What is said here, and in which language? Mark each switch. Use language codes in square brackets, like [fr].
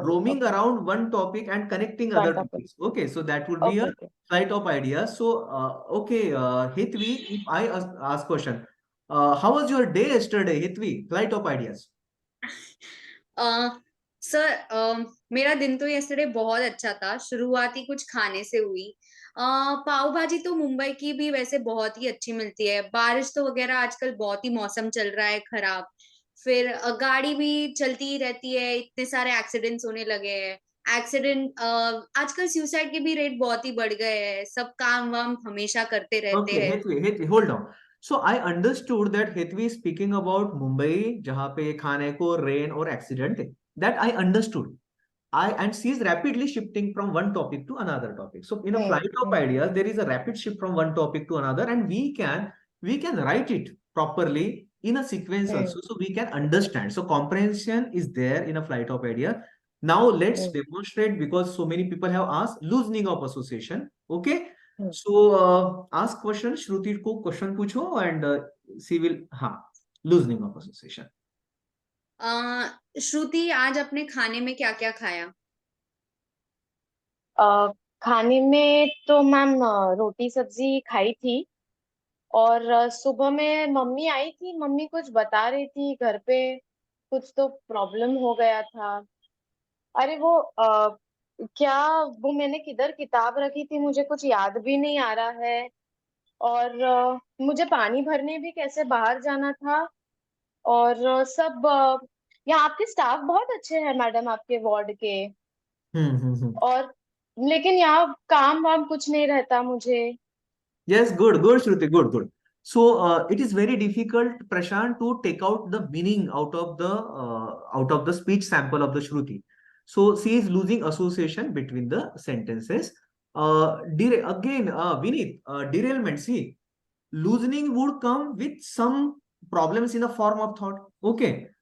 [en] roaming around one topic and connecting other topic. topics. Okay, so that would be a okay flight of ideas. So okay, Hitvi, if I ask question, how was your day yesterday, Hitvi? Flight of ideas. [hi] Sir, मेरा दिन तो yesterday बहुत अच्छा था। शुरुआत ही कुछ खाने से हुई। पाव भाजी तो मुंबई की भी वैसे बहुत ही अच्छी मिलती है। बारिश तो वगैरह आजकल बहुत ही मौसम चल रहा है खराब। फिर गाड़ी भी चलती ही रहती है, इतने सारे एक्सीडेंट्स होने लगे हैं। एक्सीडेंट आजकल सुसाइड के भी रेट बहुत ही बढ़ गए हैं। सब काम वाम हमेशा करते रहते [en] Okay, [hi] हैं। [en] Hetvi, hold on. So I understood that Hetvi is speaking about Mumbai, [hi] जहाँ पे खाने को rain और accident है. [en] That I understood. And she is rapidly shifting from one topic to another topic. So in a flight of ideas, there is a rapid shift from one topic to another, and we can write it properly in a sequence also, so we can understand. So comprehension is there in a flight of idea. Now let's demonstrate, because so many people have asked loosening of association. Okay. So ask question. Shruti [hi] को question पूछो [en] and she will loosening of association. [hi] श्रुति, आज अपने खाने में क्या क्या खाया? खाने में तो मैम रोटी सब्जी खाई थी, और सुबह में मम्मी आई थी, मम्मी कुछ बता रही थी घर पे, कुछ तो प्रॉब्लम हो गया था। अरे वो क्या, वो मैंने किधर किताब रखी थी, मुझे कुछ याद भी नहीं आ रहा है। और मुझे पानी भरने भी कैसे बाहर जाना था। और सब यहाँ आपके स्टाफ बहुत अच्छे हैं मैडम, आपके वार्ड के। हम्म। और लेकिन यहाँ काम वाम कुछ नहीं रहता मुझे। [en] Yes, good, Shruti, good. So it is very difficult, Prashant, to take out the meaning out of the speech sample of the Shruti. So she is losing association between the sentences. Vinith, derailment. See, loosening would come with some problems in the form of thought. Okay.